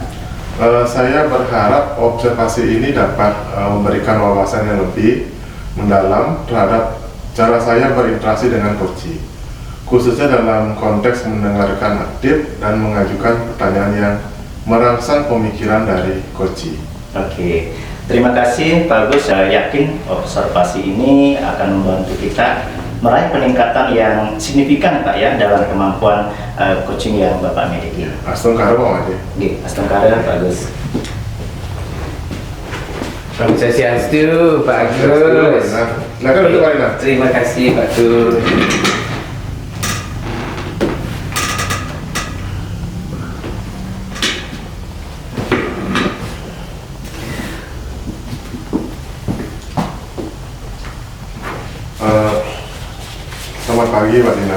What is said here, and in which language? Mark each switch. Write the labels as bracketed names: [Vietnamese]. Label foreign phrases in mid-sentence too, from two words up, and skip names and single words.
[Indonesian] Saya berharap observasi ini dapat memberikan wawasan yang lebih mendalam terhadap cara saya berinteraksi dengan coaching, khususnya dalam konteks mendengarkan aktif dan mengajukan pertanyaan yang merangsang pemikiran dari coaching. Oke, terima kasih Pak Agus. Saya yakin observasi ini akan membantu kita meraih peningkatan yang signifikan Pak ya dalam kemampuan coaching yang Bapak miliki. Astungkara Pak Made. Oke, Astungkara Pak Agus. Om Swastiastu, Pak Agus. Silakan duduk Pak Dina. Terima kasih Pak Tur. Selamat pagi Pak Dina.